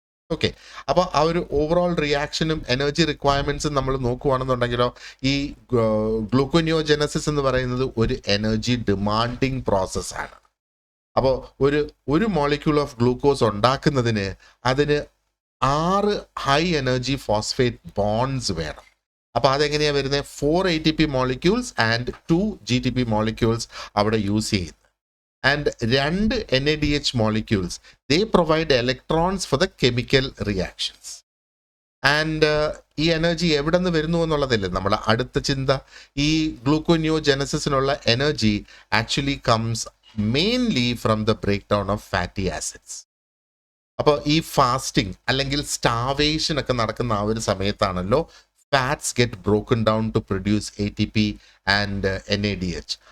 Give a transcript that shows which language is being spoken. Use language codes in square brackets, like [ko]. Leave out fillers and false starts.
[ml] Okay, അപ്പോൾ ആ ഒരു ഓവറോൾ റിയാക്ഷനും എനർജി റിക്വയർമെൻറ്റ്സും നമ്മൾ നോക്കുകയാണെന്നുണ്ടെങ്കിലോ, ഈ ഗ്ലൂക്കോനിയോജനസിസ് എന്ന് പറയുന്നത് ഒരു എനർജി ഡിമാൻഡിങ് പ്രോസസ്സാണ്. അപ്പോൾ ഒരു മോളിക്യൂൾ ഓഫ് ഗ്ലൂക്കോസ് ഉണ്ടാക്കുന്നതിന് അതിന് 6 ഹൈ എനർജി ഫോസ്ഫേറ്റ് ബോൺഡ്സ് വേണം. അപ്പോൾ അതെങ്ങനെയാണ് വരുന്നത്, 4 ATP molecules and 2 GTP molecules അവിടെ യൂസ് ചെയ്യുന്നു. [en] And 2 NADH molecules, they provide electrons for the chemical reactions. [ml] And ഈ എനർജി എവിടെ നിന്ന് വരുന്നു എന്നുള്ളതല്ലേ നമ്മുടെ അടുത്ത ചിന്ത. ഈ ഗ്ലൂക്കോനിയോജനസിസിനുള്ള [en] Energy actually comes mainly from the break down of fatty acids. [ml] അപ്പോൾ ഈ ഫാസ്റ്റിംഗ് അല്ലെങ്കിൽ സ്റ്റാവേഷൻ ഒക്കെ നടക്കുന്ന ആ ഒരു സമയത്താണല്ലോ [en] Fats get broken down to produce ATP and NADH.